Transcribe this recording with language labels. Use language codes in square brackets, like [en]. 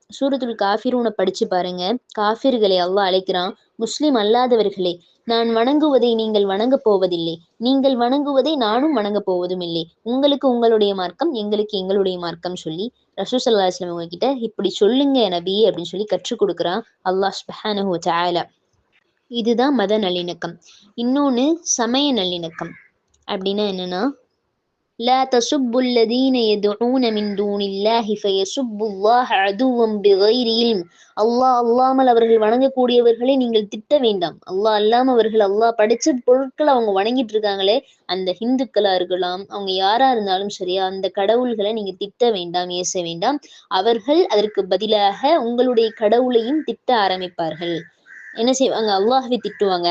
[ta] சூரத்துல் காஃபிரூனை படிச்சு பாருங்க. காஃபிர்களை அல்லாஹ் அழைக்கிறான், முஸ்லிம் அல்லாதவர்களே, நான் வணங்குவதை நீங்கள் வணங்கப் போவதில்லை, நீங்கள் வணங்குவதை நானும் வணங்கப் போவதும் இல்லை, உங்களுக்கு உங்களுடைய மார்க்கம், எங்களுக்கு எங்களுடைய மார்க்கம் சொல்லி ரசூல் ஸல்லல்லாஹு அலைஹி வஸல்லம் கிட்ட இப்படி சொல்லுங்க நபி அப்படின்னு சொல்லி கற்றுக் கொடுக்குறான் அல்லாஹ் சுப்ஹானஹு வ தஆலா. இதுதான் மத நல்லிணக்கம். இன்னொன்னு சமய நல்லிணக்கம். அப்படின்னா என்னன்னா, [ar] لا تسبوا الذين يدعون من دون الله فيسبوا الله عدوا بغير علم. [ta] அல்லாஹ் அல்லாமல் அவர்கள் வணங்கக்கூடியவர்களை நீங்கள் திட்ட வேண்டாம். அல்லாஹ் அல்லாம அவர்கள் அல்லாஹ் படைச்ச பொருட்களை அவங்க வணங்கிட்டு இருக்காங்களே, அந்த ஹிந்துக்களா இருக்கலாம், அவங்க யாரா இருந்தாலும் சரியா, அந்த கடவுள்களை நீங்க திட்ட வேண்டாம், ஏச வேண்டாம். அவர்கள் அதற்கு பதிலாக உங்களுடைய கடவுளையும் திட்ட ஆரம்பிப்பார்கள். என்ன செய்வாங்க? அல்லாஹ்வை திட்டுவாங்க.